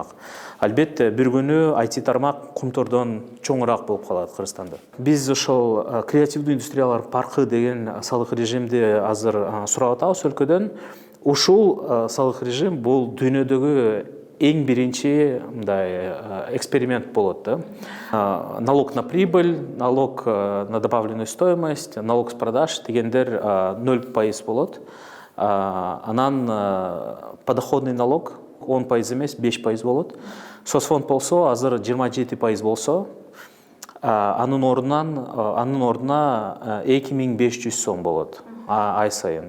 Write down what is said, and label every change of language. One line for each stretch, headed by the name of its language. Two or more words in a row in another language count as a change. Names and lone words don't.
Kyrgyz: Албетте бир күнү IT тармак кумтордон чоңураак болуп калат Кыргызстанда. Биз ошол креативдүү индустриялар паркы деген салык режимди азыр сурап атабыз өлкөдөн. Ушул салык режим бул дүйнөдөгү эң биринчи мындай эксперимент болот да.
Russian: Налог на прибыль, налог на добавленную стоимость, налог с продаж
Kyrgyz: дегендер 0% болот. Анан
Russian: подоходный налог
Kyrgyz: 10% эмес, 5% болот. Соцфонд болсо азыр 27% болсо, анын ордуна 2500 сом болот ай сайын.